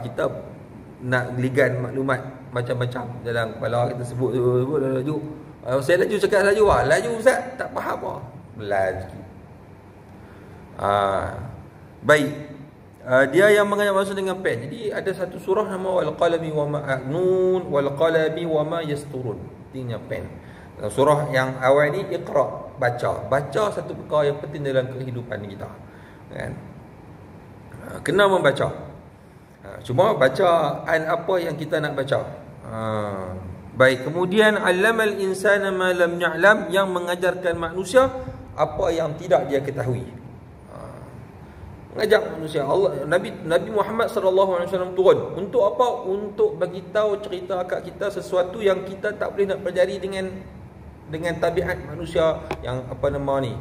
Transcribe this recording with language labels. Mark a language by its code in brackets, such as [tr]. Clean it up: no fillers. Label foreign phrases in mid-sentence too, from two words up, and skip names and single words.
[ms] Kita nak geligan maklumat macam-macam dalam kepala kita sebut laju. Saya laju cakap laju, laju ustaz tak faham apa. Laju. Baik. Dia yang mengajar manusia dengan pen. Jadi ada satu surah nama [ar] والقلم وما نون والقلم وما يسطرون. [ms] Artinya pen. Surah yang awal ni Iqra, baca satu perkara yang penting dalam kehidupan kita, kan? Kena membaca. Cuma bacaan apa yang kita nak baca. Baik, kemudian [ar] علم الإنسان ما لم يعلم, [ms] yang mengajarkan manusia apa yang tidak dia ketahui. Mengajak manusia. Nabi Muhammad [ar] صلى الله عليه وسلم [ms] turun untuk apa? Untuk bagi tahu, cerita kat kita sesuatu yang kita tak boleh nak pelajari dengan tabiat manusia yang apa nama ni.